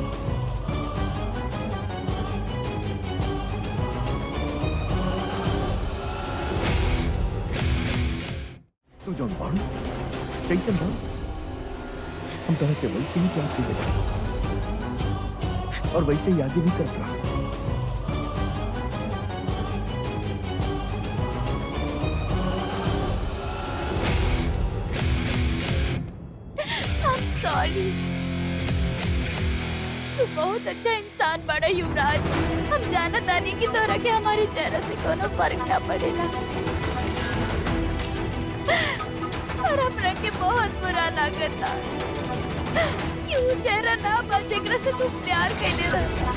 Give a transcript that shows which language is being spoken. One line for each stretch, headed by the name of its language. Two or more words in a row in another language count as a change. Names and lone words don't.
Bhojpuri: तू जौन बाड़ू जैसे बाड़ू हम तरह से वैसे ही प्यार करते और वैसे ही आगे भी करते रहा।
English: I'm sorry. सॉरी।
Bhojpuri: तू बहुत अच्छा इंसान बड़ा युवराज। हम जानत तानी की तोरा के हमारे चेहरा से कोनो फर्क ना पड़ेला, और हमरा के बहुत बुरा लागता कि वो चेहरा ना बा जेकरा से तू प्यार कैले रहा।